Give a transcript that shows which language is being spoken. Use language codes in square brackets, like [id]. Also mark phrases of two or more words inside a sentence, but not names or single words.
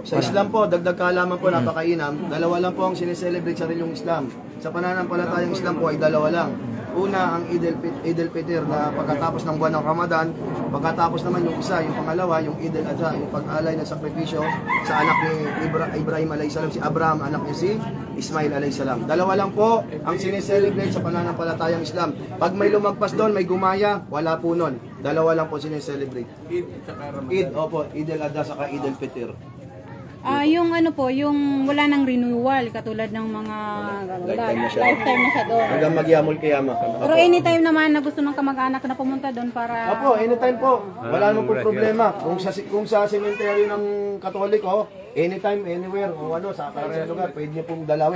[tl] Sa Islam po, dagdag kaalaman po, napakainam. Dalawa lang po ang sineselebrate sa religyong Islam. Sa pananampalatayang Islam po ay dalawa lang. Una, ang Eid al-Fitr na pagkatapos ng buwan ng Ramadan. Pagkatapos naman yung isa, yung pangalawa, yung Eid al-Adha, yung pag-alay ng sakripisyo sa anak ni Ibrahim [ar] عليه السلام, [tl] si Abraham, anak niya si Ismail [ar] عليه السلام. [tl] Dalawa lang po ang sineselebrate sa pananampalatayang Islam. Pag may lumagpas doon, may gumaya, wala po nun. Dalawa lang po sineselebrate. Eid, opo, Eid al-Adha saka Eid al-Fitr. Yung ano po, yung wala nang renewal katulad ng mga Lifetime na siya. lifetime na siya doon. Hanggang magyamol kiyama. Pero anytime naman na gusto ng kamag-anak na pumunta doon para Opo, anytime po. Wala naman po problema. Kung sa cemetery ng Katoliko, [en] anytime, anywhere, [tl] o ano, sa karang lugar, pwede niyo pong dalawin.